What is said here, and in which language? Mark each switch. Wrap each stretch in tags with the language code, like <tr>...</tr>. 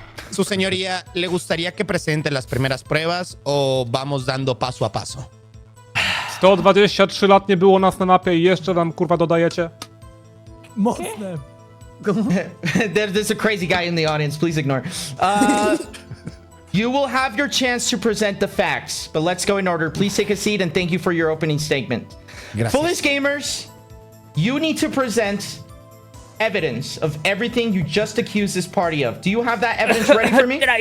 <es>Su señoría, ¿le gustaría que presente las primeras pruebas o vamos dando paso a paso?</es> <pl>123 lat nie było nas na mapie i jeszcze nam kurwa dodajecie? Mocne.</pl> <en>There's a crazy guy in the audience. Please ignore. You will have your chance to present the facts, but let's go in order. Please take a seat and thank you for your opening statement.</en> <es>Gracias.</es> <en>Foolish gamers, you need to present evidence of everything you just accused this party of. Do you have that evidence ready for me?</en>